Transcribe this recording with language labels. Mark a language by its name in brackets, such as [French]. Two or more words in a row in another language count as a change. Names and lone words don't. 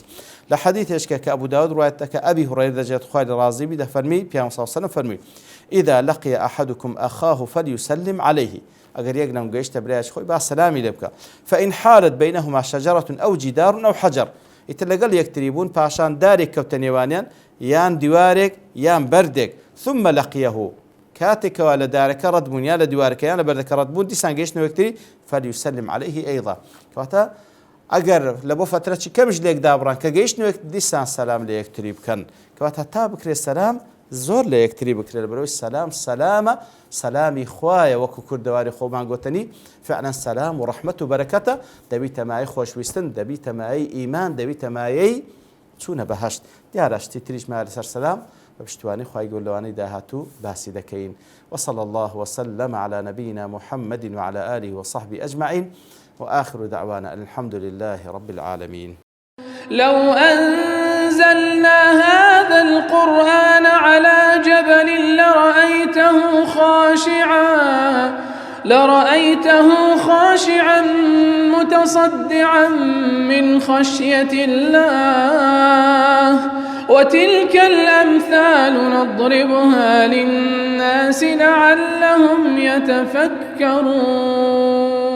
[Central Kurdish] لە حەدیثێکە کە ئەبوو داود ڕوایەت دەکا ئەبی هورەیرە دەجێت خوای لێ ڕازی بی دەفەرمی پێغەمبەر [Arabic] صلی الله عليه وسلم [Central Kurdish] فەرمووی [Arabic] إذا لقي أحدكم أخاه فليسلم عليه [Central Kurdish] ئەگەر یەک لەم گەیشتە برایش خۆی با سەلامی لێ بکە فإن [Arabic] حالت بينهما شجرة أو جدار أو حجر [Central Kurdish] ئیتر لەگەڵ یەکتری بوون پاشان دارێک کەوتە نێوانیان یان دیوارێک یان بەردێک [Arabic] ثم لقيه [Central Kurdish] کاتێکەوە لە دارەکە ڕەتبوون یا لە دیوارەکەیان لە بەردەکە ڕەتبوون دیسان گەیشتنەوە یەکتری [Arabic] فليسلم عليه أيضا [Central Kurdish] کەواتە ئەگەر لە بۆ فترەی کەمش لێک دابڕان کە گەیشتنەوە دیسان سەلام لە یەکتری بکەن کەواتە تا بکرێت سەلام زۆر لە یەکتری بکرێت بەرەوەی سەلام سەلامە سەلامی خوایە وەکو کوردەواری خۆمان گوتنی فعلا سەلام و ڕەحمەت و بەرەکەتە دەبیتە مایەی خۆشویستن دەبیتە مایەی ئیمان دەبیتە مایەی چوونە بەهەشت دیارە شتی تریشمان لەسەر سەلام بە پشتیوانی خوای گەورە لەوانەی داهاتوو باسی دەکەین [Arabic] وصلى الله وسلم على نبينا محمد وعلى آله وصحبه أجمعين وآخر دعوانا الحمد لله رب العالمين. لو أنزلنا هذا القرآن على جبل لرأيته خاشعا متصدعا من خشية الله وتلك الأمثال نضربها للناس لعلهم يتفكرون.